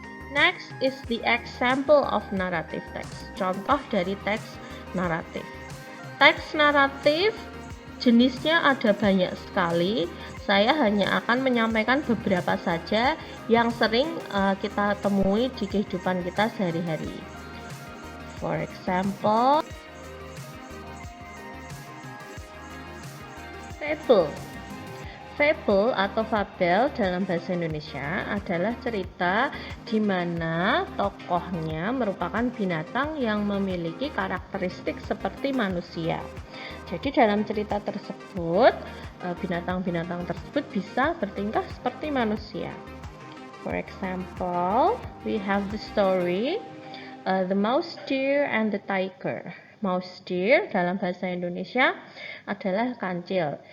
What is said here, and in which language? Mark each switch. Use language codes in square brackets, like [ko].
[en] Next is the example of narrative text. [id] Contoh dari teks naratif. Teks naratif jenisnya ada banyak sekali. Saya hanya akan menyampaikan beberapa saja yang sering kita temui di kehidupan kita sehari-hari. [en] For example, fable. [id] Fable atau fabel dalam bahasa Indonesia adalah cerita di mana tokohnya merupakan binatang yang memiliki karakteristik seperti manusia. Jadi dalam cerita tersebut, binatang-binatang tersebut bisa bertingkah seperti manusia. [en] For example, we have the story The Mouse, Deer, and the Tiger. [id] Mouse, deer dalam bahasa Indonesia adalah kancil.